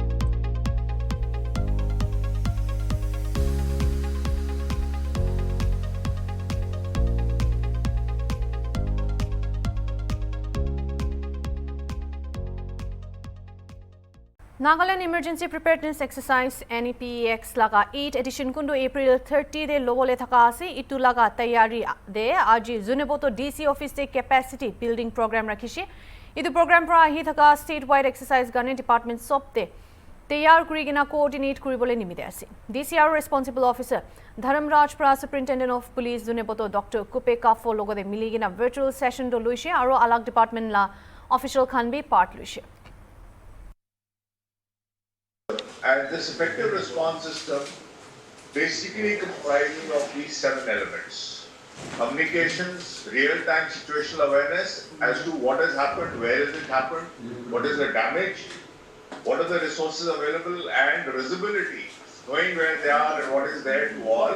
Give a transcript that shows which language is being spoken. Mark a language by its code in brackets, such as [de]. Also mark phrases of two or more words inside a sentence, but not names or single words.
[nag] Nagaland Emergency Preparedness Exercise NEPEX laga 8th edition kundu April 30 de lobole thaka ase itu laga tayari de aji Zuneboto DC office te [en] capacity building program [nag] rakhishi itu program pra ahi thaka [en] statewide exercise [nag] gane department sobte তৈয়াৰ কৰি কিনা কোঅৰ্ডিনেট কৰিবলৈ নিমিতে আছে DCR [en] responsible officer [nag] ধৰ্মৰাজ প্ৰা [en] superintendent of police [nag] জুনেপতো ডক্টৰ কুপে কাফো লগতে মিলি কিনা [en] virtual session [nag] টো লৈছে আৰু আলাগ ডিপাৰ্টমেন্ট লা অফিচিয়েল খান বি পাৰ্ট লৈছে [en] And this effective response system basically comprises of these 7 elements. Communications, real-time situational awareness as to what has happened, where has it happened, what is the damage, what are the resources available, and visibility, knowing where they are and what is there to all.